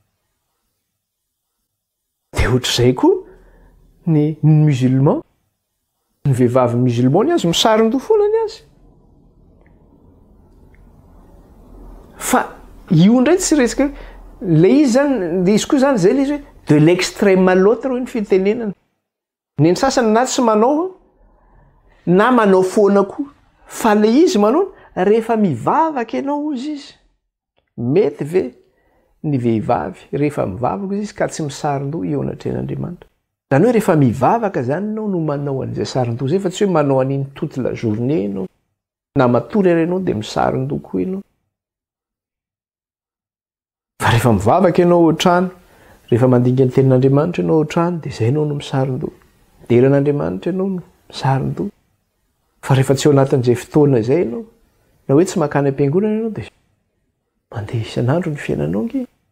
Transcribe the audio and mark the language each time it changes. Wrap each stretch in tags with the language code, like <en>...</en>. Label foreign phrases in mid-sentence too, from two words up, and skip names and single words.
<mg>Dia ohatr'izay koa ny musulman, ny vehivavy musulman ny azy misaron-doha foana ny azy. Fa io indray tsy resaka ilay izy zany, izy koa zany zay ilay izy hoe</mg> <fr>de l'extrême à l'autre</fr> <mg>hoy ny fitenenana. Ny sasany na tsy manao na manao foana koa. Fa ilay izy manao rehefa mivavaka ianao hozy izy. Mety ve ny vehivavy rehefa mivavaka izy ka tsy misaron-doha eo anatrehan'Andriamanitra. Zany hoe rehefa mivavaka zany ianao no manao an'izay saron-doha zay fa tsy hoe manao an'iny</mg> <fr>toute la journée</fr> <mg>ianao. Na matory ary ianao dia misaron-doha koa ianao. Fa rehefa mivavaka ianao ohatrano, rehefa mandinga ny tenin'Andriamanitra ianao ohatrano dia izay ianao no misaron-doha. Deran'Andriamanitra ianao no misaron-doha. Fa rehefa tsy ao anatin'izay fotoana izay ianao, na hoe tsy makany am-piangonana ianao dia mandeha isan'andro ny fiainanao nge.</mg>